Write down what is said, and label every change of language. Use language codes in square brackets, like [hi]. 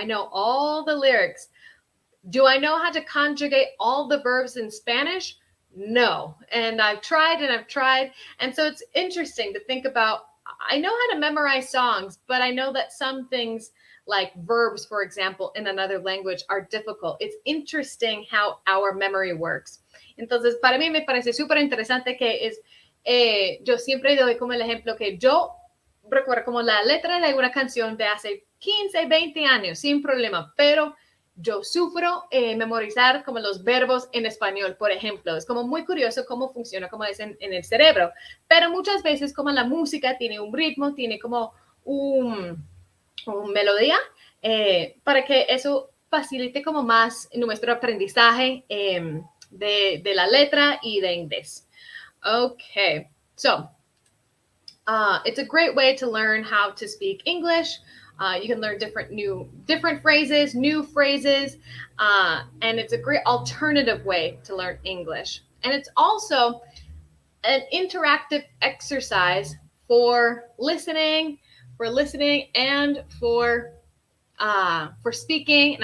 [en] I know all the lyrics. Do I know how to conjugate all the verbs in Spanish? No. And I've tried and I've tried. And so it's interesting to think about. I know how to memorize songs, but I know that some things like verbs, for example, in another language are difficult. It's interesting how our memory works. [es] Entonces, para mí me parece súper interesante que es, yo siempre doy como el ejemplo que yo recuerdo como la letra de alguna canción de hace 15, 20 años, sin problema, pero yo sufro memorizar como los verbos en español, por ejemplo. Es como muy curioso cómo funciona, como es en el cerebro. Pero muchas veces como la música tiene un ritmo, tiene como un melodía, para que eso facilite como más nuestro aprendizaje de la letra y de inglés. [en] Okay, so it's a great way to learn how to speak English. You can learn different phrases, new phrases, and it's a great alternative way to learn English. And it's also an interactive exercise for listening, and for speaking.